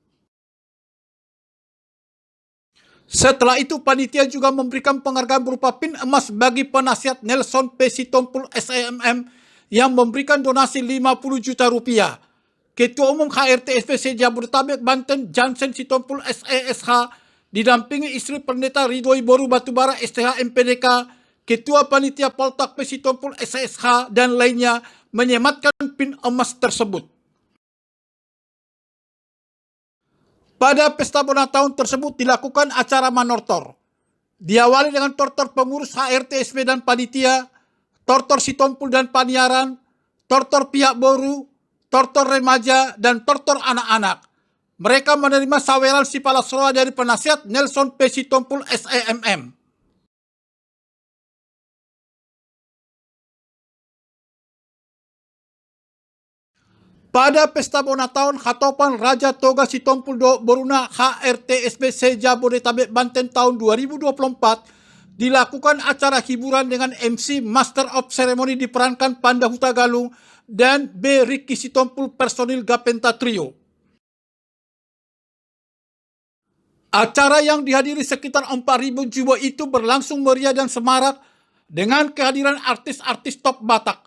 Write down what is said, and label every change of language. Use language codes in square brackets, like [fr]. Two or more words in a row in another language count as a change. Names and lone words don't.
[id] Setelah itu, panitia juga memberikan penghargaan berupa pin emas bagi penasihat Nelson P. Sitompul SEMM yang memberikan donasi Rp50 juta. Ketua Umum HRTSP Jabodetabek Banten Jansen Sitompul SESH didampingi istri Pendeta Ridhoi Boru Batubara STH MPDK, Ketua Panitia Poltak P. Sitompul SESH, dan lainnya menyematkan pin emas tersebut. Pada pesta bona tahun tersebut dilakukan acara manortor. Diawali dengan tortor pengurus HRTSP dan panitia, tortor Sitompul dan Paniaran, tortor pihak Boru, tortor remaja, dan tortor anak-anak. Mereka menerima saweran si Palasroa dari penasihat Nelson P. Sitompul SEMM. Pada pesta bona tahun Hatopan Raja Toga Sitompul Boruna HRTSP Jabodetabek Banten tahun 2024 dilakukan acara hiburan dengan MC [en] Master of Ceremony [id] diperankan Panda Hutagalung dan B. Ricky Sitompul personil Gapenta Trio. Acara yang dihadiri sekitar 4.000 jiwa itu berlangsung meriah dan semarak dengan kehadiran artis-artis top Batak.